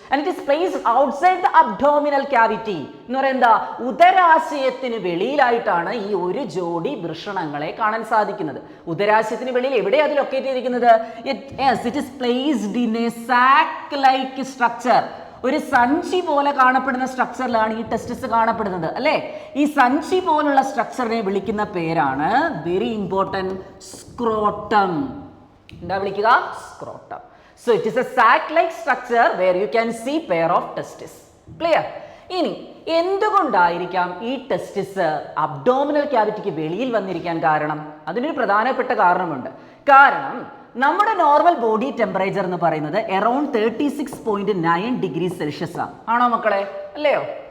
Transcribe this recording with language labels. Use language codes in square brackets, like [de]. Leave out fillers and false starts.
[en] And it is placed outside the abdominal cavity. [ml] എന്ന് പറയുന്നത് ഉദരാശയത്തിന് വെളിയിലായിട്ടാണ് ഈ ഒരു ജോഡി വൃഷണങ്ങളെ കാണാൻ സാധിക്കുന്നത്. ഉദരാശയത്തിന് വെളിയിൽ എവിടെയാണ് അത് ലൊക്കേറ്റ് ചെയ്തിരിക്കുന്നത്? [en] It is placed in a sac like structure. [ml] ഒരു സഞ്ചി പോലെ കാണപ്പെടുന്ന സ്ട്രക്ചറിലാണ് ഈ ടെസ്റ്റിസ് കാണപ്പെടുന്നത്, അല്ലേ? ഈ സഞ്ചി പോലുള്ള സ്ട്രക്ചറിനെ വിളിക്കുന്ന പേരാണ്, [en] very important, [ml] സ്ക്രോട്ടം. എന്താ വിളിക്കുക? Scrotum. [en] So it is a sac-like structure where you can see pair of testes. Clear? [ml] ഇനി എന്തുകൊണ്ടായിരിക്കാം ഈ ടെസ്റ്റിസ് അബ്ഡോമിനൽ ക്യാവിറ്റിക്ക് വെളിയിൽ വന്നിരിക്കാൻ കാരണം? അതിനൊരു പ്രധാനപ്പെട്ട കാരണമുണ്ട്. കാരണം നമ്മുടെ നോർമൽ ബോഡി ടെമ്പറേച്ചർ എന്ന് പറയുന്നത് അറൌണ്ട് 36.9 ഡിഗ്രി സെൽഷ്യസ് ആണോ മക്കളെ? അല്ലയോ?